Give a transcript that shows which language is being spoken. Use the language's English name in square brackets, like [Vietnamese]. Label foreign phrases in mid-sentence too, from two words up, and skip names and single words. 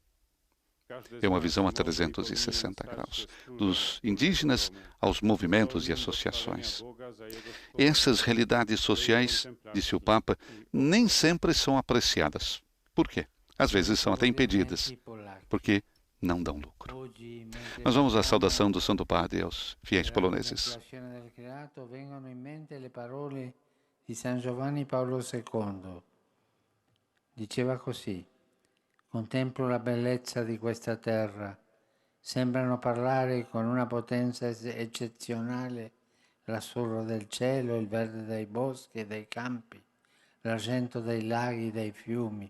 [Portuguese] É uma visão a 360 graus, dos indígenas aos movimentos e associações. Essas realidades sociais, disse o Papa, nem sempre são apreciadas. Por quê? Às vezes são até impedidas, porque não dão lucro. Mas vamos à saudação do Santo Padre aos fiéis poloneses. [Italian] Vengono in mente le parole di San Giovanni Paolo II. Diceva così: contemplo la bellezza di questa terra, sembrano parlare con una potenza eccezionale l'azzurro del cielo, il verde dei boschi e dei campi, l'argento dei laghi e dei fiumi.